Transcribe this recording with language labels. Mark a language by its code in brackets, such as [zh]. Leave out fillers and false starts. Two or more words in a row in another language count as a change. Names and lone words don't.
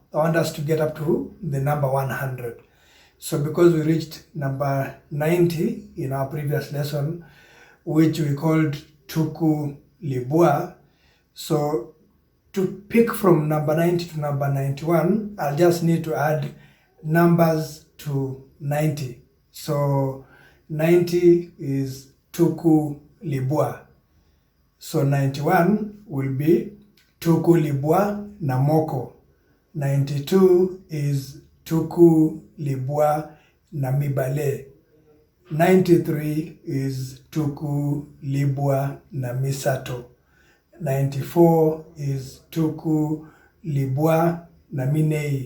[en] I want us to get up to the number 100. So because we reached number 90 in our previous lesson, which we called [ln] Tuku Libwa, [en] so to pick from number 90 to number 91, I'll just need to add numbers to 90. So 90 is [ln] Tuku Libwa. [en] So 91 will be [ln] Tuku Libwa na Moko. [en] 92 is [ln] Tuku Libwa na Mibale. [en] 93 is [ln] Tuku Libwa na Misato. [en] 94 is [ln] Tuku Libwa na Minei.